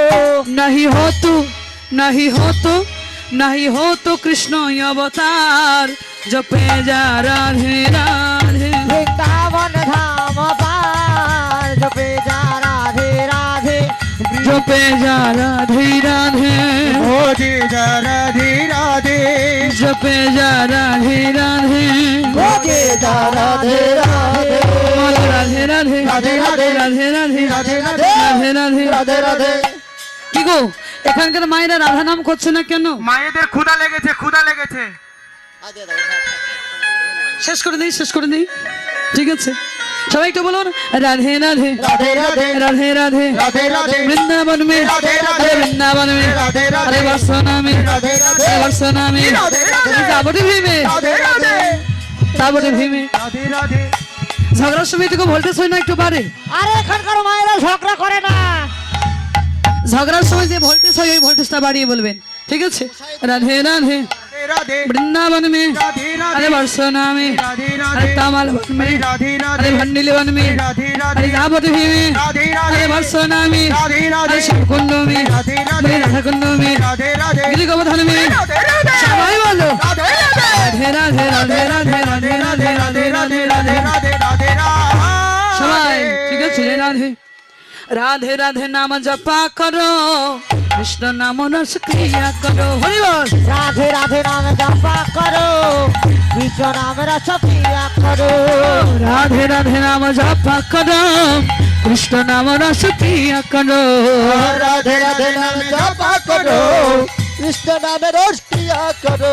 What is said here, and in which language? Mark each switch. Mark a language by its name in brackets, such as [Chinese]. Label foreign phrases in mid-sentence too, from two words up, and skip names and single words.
[Hindi] नहीं हो तू नहीं हो तो नहीं हो तो कृष्ण अवतार जपे जा राधे राधे। वृंदावन धाम पार जो बेजा राधे राधे। जपे जा राधे राधे। भोजे जा राधे राधे। जपे जा राधे राधे। भोगे जा राधे राधे। राधे राधे राधे राधे। राधे राधे राधे राधे। राधे राधे। राधे राधे। [Bangla] কি গো এখানকার মায়েরা রাধা নাম করছে না কেন? মায়েদের ক্ষুধা লেগেছে ক্ষুধা লেগেছে। শেষ করে দিই শেষ করে দিই ঠিক আছে সবাই একটু বলুন রাধে রাধে [Hindi] राधे राधे। राधे राधे राधे राधे। वृंदावन में राधे राधे। अरे वृंदावन में राधे राधे। अरे बरसाना में राधे राधे। अरे बरसाना में राधे राधे। ताबड़ी भी में राधे राधे। ताबड़ी भी में [Bangla] রাধে রাধে। ঝগড়ার সময় থেকে ভোল্টেজ হয় না একটু বাড়ে আরে এখানকার মায়েরা ঝগড়া করে না। ঝগড়ার সময় যে ভোল্টেজ হয় ওই ভোল্টেজটা বাড়িয়ে বলবেন ঠিক আছে রাধে রাধে রাধে রাধে। [Hindi] वृंदावन में राधे राधे। अरे बरसाना में राधे अरे राधे। तामाल वन में राधे अरे राधे। भंडिल वन में राधे अरे राधे। ताबड़ी भी में राधे अरे राधे। बरसाना में राधे राधे। अरे शिवकुंड में राधे राधे। अरे राधा कुंड में राधे राधे। गिरी गोवर्धन में राधे राधे। [Bangla] সবাই বলো [Hindi] राधे राधे। राधे राधे राधे राधे राधे राधे राधे राधे राधे राधे राधे। [Bangla] সবাই ঠিক আছে [Hindi] राधे राधे राधे नाम जपा करो कृष्ण नाम रस क्रिया करो [Bangla] হরি বল [Hindi] राधे राधे नाम जपा करो विश्व नाम रस पिया करो। राधे राधे नाम जपा करो कृष्ण नाम रस प्रिया करो राधे राधे नाम जपा करो कृष्ण नाम रस किया करो।